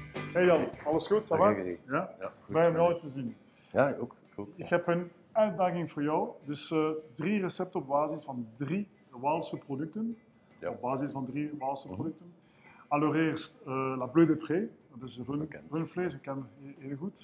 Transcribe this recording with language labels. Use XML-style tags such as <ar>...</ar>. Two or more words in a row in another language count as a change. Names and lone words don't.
<nl>Hey Jan, alles goed?</nl> <fr>Ça va?</fr> <nl>Gary. Ja? Ja, goed. Blij om jou te zien. Ja, ook. Cool. Ik heb een uitdaging voor jou. Dus 3 recepten op basis van 3 Waalse producten. Ja. Op basis van 3 Waalse producten. Allereerst La Bleu de Pré, dat is rundvlees, ik ken heel goed.</nl>